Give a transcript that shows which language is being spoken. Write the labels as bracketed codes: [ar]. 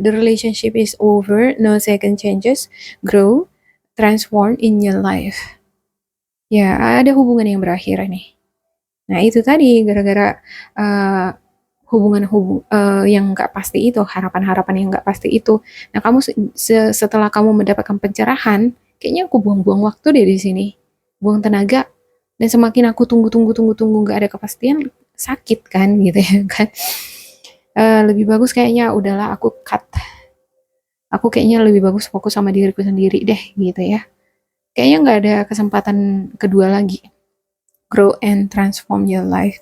[en] The relationship is over, no second chances, grow, transform in your life. [id] Ya, ada hubungan yang berakhir nih. Nah, itu tadi gara-gara hubungan yang nggak pasti itu, harapan-harapan yang nggak pasti itu. Nah, kamu setelah kamu mendapatkan pencerahan, kayaknya aku buang-buang waktu deh di sini, buang tenaga, dan semakin aku tunggu nggak ada kepastian, sakit kan gitu ya kan. Lebih bagus kayaknya udahlah aku cut. Aku kayaknya lebih bagus fokus sama diriku sendiri deh gitu ya. Kayaknya nggak ada kesempatan kedua lagi. [en] Grow and transform your life.